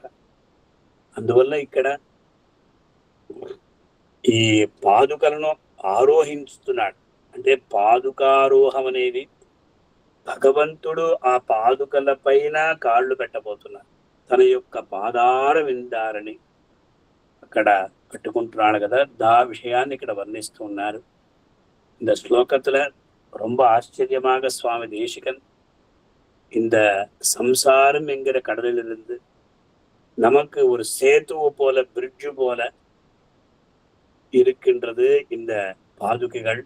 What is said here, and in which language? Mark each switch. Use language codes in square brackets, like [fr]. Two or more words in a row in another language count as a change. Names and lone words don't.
[te] అందువల్ల ఇక్కడ ఈ పాదుకలను ఆరోహించుతున్నాడు. అంటే పాదుకారోహం అనేది భగవంతుడు ఆ పాదుకల పైన కాళ్ళు పెట్టబోతున్నారు, తన యొక్క పాదార విందారని అక్కడ కట్టుకుంటున్నాడు కదా. దా விஷயாన్ని ఇక్కడ వర్ణిస్తూ ఉన్నారు. [ta] இந்த ஸ்லோகத்துல ரொம்ப ஆச்சரியமாக சுவாமி தேசிகன் இந்த சம்சாரம் என்கிற கடலிலிருந்து நமக்கு ஒரு சேத்துவு போல பிரிட்ஜு போல இருக்கின்றது இந்த பாதுகைகள்.